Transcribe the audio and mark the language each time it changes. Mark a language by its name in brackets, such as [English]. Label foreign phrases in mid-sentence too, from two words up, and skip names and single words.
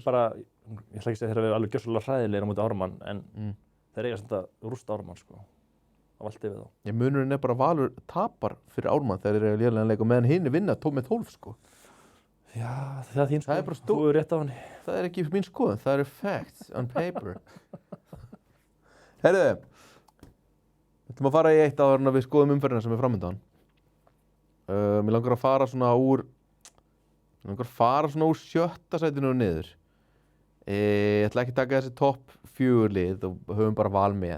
[Icelandic] Ég ætla ekki að segja þeir að vera alveg gjörsamlega hræðilegir á móti Ármann, en þeir eiga samt að rústa Ármann, sko. Á allt yfir þá. Munurinn er bara að Valur tapar fyrir Ármann þegar þeir eru lélega leik og meðan hinn vinna með 12, sko. Já, það er þín, sko. Það er bara Þú er rétt á henni. Það er ekki mín skoðun, það eru [English] facts on paper. [Icelandic] Heyrðu, við ætlum að fara í eitt áður en við skoðum umferðina sem er framöndan. Mér langar að fara svona úr 7. sætinu og niður. Ég ætla ekki að taka þessi topp 4 lið og höfum bara Val með.